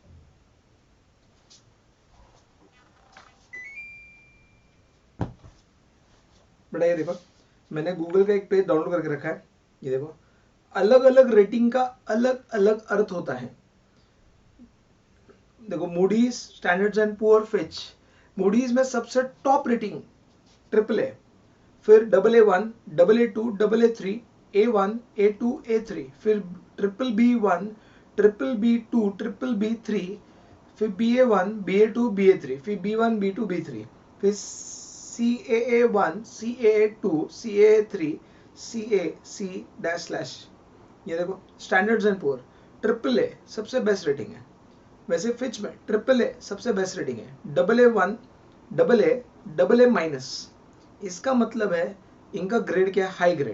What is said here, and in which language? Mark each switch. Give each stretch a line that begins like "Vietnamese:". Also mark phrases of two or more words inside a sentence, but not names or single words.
Hindi: बेटा ये देखो, मैंने गूगल का एक पेज डाउनलोड करके रखा है। ये देखो, अलग अलग रेटिंग का अलग अलग अर्थ होता है। देखो, मूडीज, स्टैंडर्ड्स एंड पुअर, फिच। मूडीज में सबसे
English: top rating
Hindi: AAA, फिर AA1, AA2, AA3, A1, A2, A3, फिर BBB1, BBB2, BBB3, फिर BA1, BA2, BA3, फिर B1, B2, B3, फिर CAA1, CAA2, CAA3, CA, C
English: dash slash.
Hindi: ये देखो, स्टैंडर्ड्स एंड पुअर AAA सबसे
English: best rating
Hindi: है। वैसे फिच में AAA सबसे
English: best rating
Hindi: है। AA1, AA, AA-, इसका मतलब है इनका ग्रेड क्या है?
English: high grade.